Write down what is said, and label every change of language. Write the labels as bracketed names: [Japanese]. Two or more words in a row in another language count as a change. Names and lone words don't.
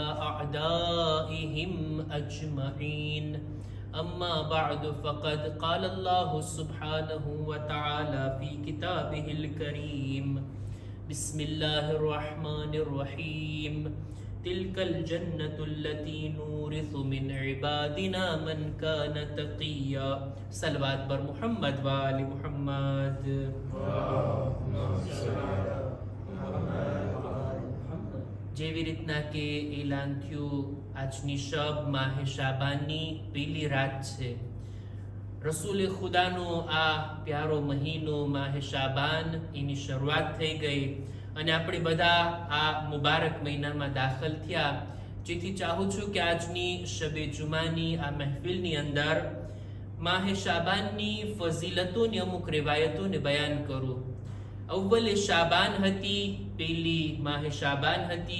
[Arabic] أعدائهم أجمعين أما بعد فقد قال الله سبحانه وتعالى في كتابه الكريم بسم الله الرحمن الرحيم تلك الجنة التي نورث من عبادنا من كان تقيا صلوات بر محمد وآل محمد [Gujarati] જેવી રીતના કે એલાન થયું આજની શબ માહે શાબાનની પહેલી રાત છે રસૂલ ખુદાનો આ પ્યારો મહિનો માહે શાબાન એની શરૂઆત થઈ ગઈ અને આપણે બધા આ મુબારક મહિનામાં દાખલ થયા જેથી ચાહું છું કે આજની શબે જુમાની આ મહેફિલની અંદર માહે શાબાનની ફઝીલતોની અમુક રિવાયતોને બયાન કરું અવ્વલે શાબાન હતી પહેલી માહે શાબાન હતી